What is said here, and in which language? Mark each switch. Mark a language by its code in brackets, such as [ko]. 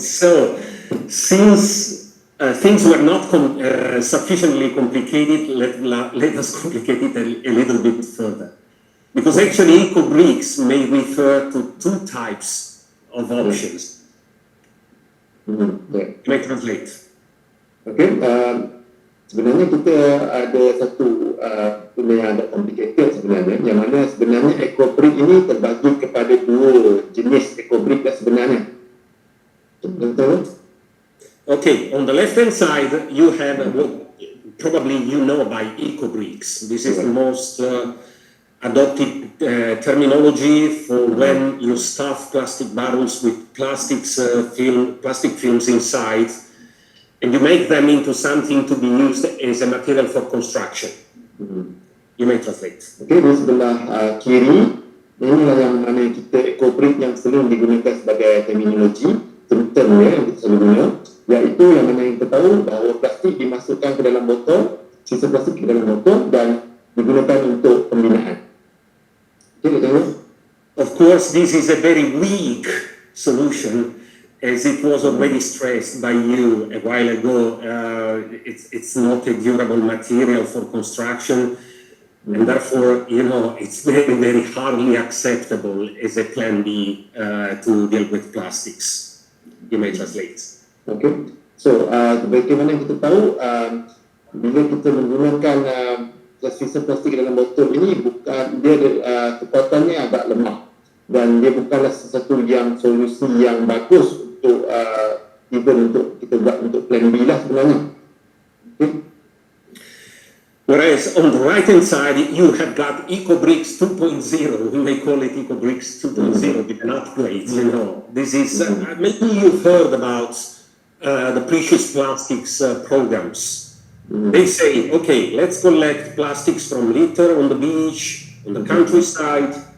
[en] So, since things were not sufficiently complicated, let us complicate it a little bit further. Because actually, eco-bricks may refer to two types of options. Yeah. Can I translate? Okay. [ms] Sebenarnya kita ada satu benda yang agak complicated sebenarnya, yang mana sebenarnya eco-brick ini terbagi kepada dua jenis eco-brick sebenarnya. Betul? [en] Okay, on the left-hand side, you have probably you know by eco-bricks. This is the most adopted terminology for when you stuff plastic barrels with plastic films inside, and you make them into something to be used as a material for construction. You may translate. [ms] Okay, di sebelah kiri, inilah yang mana kita eco-brick yang sering digunakan sebagai terminologi, termnya yang kita selalu berguna, iaitu yang mana yang kita tahu bahawa plastik dimasukkan ke dalam botol, sisa plastik ke dalam botol dan digunakan untuk pembinaan. Okay, tengok. [en] Of course, this is a very weak solution, as it was already stressed by you a while ago. It's not a durable material for construction, and therefore, it's very, very hardly acceptable as a plan B to deal with plastics. You may translate. Okay. [ms] So, bagaimana kita tahu bila kita menggunakan sisa plastik dalam botol ini, bukan dia kekuatannya agak lemah dan dia bukanlah sesuatu yang solusi yang bagus untuk even untuk kita buat untuk plan B lah sebenarnya. [en] Okay. Whereas on the right-hand side, you have got EcoBricks 2.0. We may call it EcoBricks 2.0 with an upgrade. This is maybe you've heard about the precious plastics programs. They say, okay, let's collect plastics from litter on the beach, on the countryside.